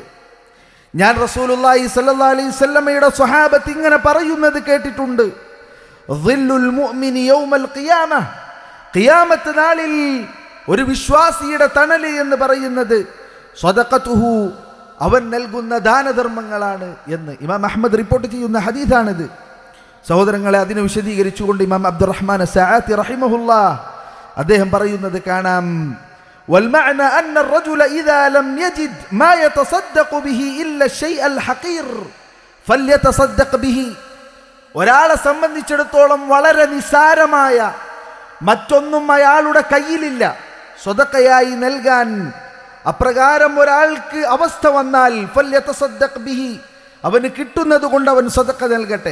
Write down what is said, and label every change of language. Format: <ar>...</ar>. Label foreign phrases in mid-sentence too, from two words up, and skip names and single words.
<ml>ഞാൻ</ml> <ar>رسول الله صلى الله عليه</ar> <ml>വസല്ലമയുടെ സ്വഹാബത്ത് ഇങ്ങനെ പറയുന്നത് കേട്ടിട്ടുണ്ട്,</ml> <ar>ظل المؤمن يوم القيامة,</ar> <ml>ഖിയാമത്ത് നാളിൽ ഒരു വിശ്വാസിയുടെ തണല് എന്ന് പറയുന്നത് സദഖതുഹു, അവൻ നൽകുന്ന ദാനധർമ്മങ്ങളാണ് എന്ന് ഇമാം അഹ്മദ് റിപ്പോർട്ട് ചെയ്യുന്ന ഹദീസാണിത്. സഹോദരങ്ങളെ, അതിനെ വിശദീകരിച്ചുകൊണ്ട് ഇമാം അബ്ദുറഹ്മാൻ സഅതി റഹിമഹുല്ലാഹ് അദ്ദേഹം പറയുന്നത് കാണാം,</ml> <ar>والمعنى أن الرجل إذا لم يجد ما يتصدق به إلا الشيء الحقير فليتصدق به.</ar> <ml>ഒരാളെ സംബന്ധിച്ചിടത്തോളം വളരെ നിസ്സാരമായ മറ്റൊന്നും അയാളുടെ കയ്യിലില്ല സ്വതക്കയായി നൽകാൻ. അപ്രകാരം ഒരാൾക്ക് അവസ്ഥ വന്നാൽ</ml> <ar>فليتصدق به,</ar> <ml>അവന് കിട്ടുന്നത് കൊണ്ട് അവൻ സ്വതക്ക നൽകട്ടെ.</ml>